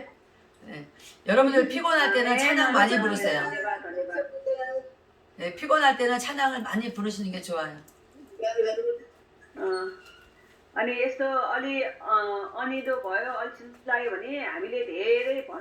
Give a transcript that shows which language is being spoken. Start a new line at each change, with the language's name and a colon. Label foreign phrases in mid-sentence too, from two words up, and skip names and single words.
Korean: 네. 여러분들 피곤할 때는 찬양 많이 부르세요.
Nepali: धन्यवाद धन्यवाद
Korean: 네, 피곤할 때는 찬양을 많이 부르시는 게 좋아요.
Nepali: अनि यस्तो अलि अनिदो भयो अल्छी लाग्यो भने हामीले धेरै